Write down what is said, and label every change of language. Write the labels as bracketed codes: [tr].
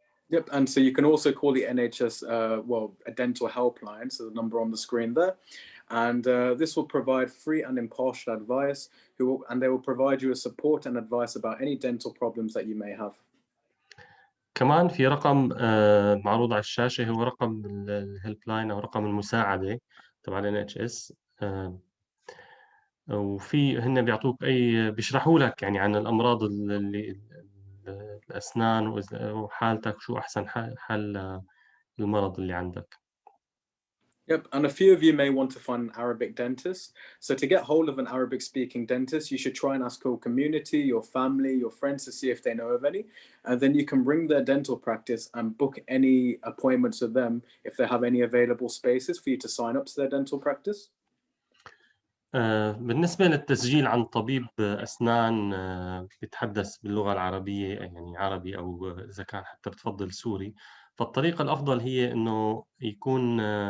[en] Yep, and so you can also call the NHS, a dental helpline, so the number on the screen there, and this will provide free and impartial advice, and they will provide you with support and advice about any dental problems that you may have. [ar] كمان في رقم معروض على الشاشة، هو رقم الهيلب لاين أو رقم المساعدة تبع ال NHS. وفي هن بيعطوك بيشرحوا لك يعني عن الأمراض اللي الأسنان وحالتك، شو أحسن حل المرض اللي عندك. [en] Yep, and a few of you may want to find an Arabic dentist. So to get hold of an Arabic speaking dentist, you should try and ask your community, your family, your friends to see if they know of any. And then you can bring their dental practice and book any appointments with them if they have any available spaces for you to sign up to their dental practice. [ar] بالنسبة للتسجيل عن طبيب أسنان بيتحدث باللغة العربية، يعني عربي أو إذا كان حتى بتفضل سوري، فالطريقة الأفضل هي إنه يكون